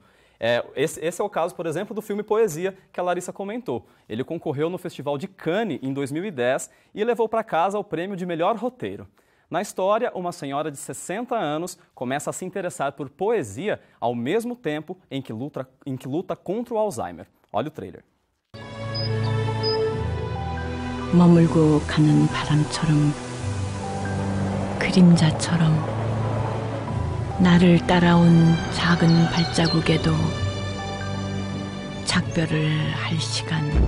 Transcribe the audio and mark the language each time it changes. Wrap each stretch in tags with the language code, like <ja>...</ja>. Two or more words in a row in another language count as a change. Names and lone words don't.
<pt>Esse é o caso, por exemplo, do filme Poesia, que a Larissa comentou. Ele concorreu no Festival de Cannes em 2010 e levou para casa o prêmio de melhor roteiro. Na história, uma senhora de 60 anos começa a se interessar por poesia ao mesmo tempo em que luta contra o Alzheimer. Olha o trailer.</pt> <ko>머물고 가는 바람처럼 그림자처럼 나를 따라온 작은 발자국에도 작별을 할 시간.</ko>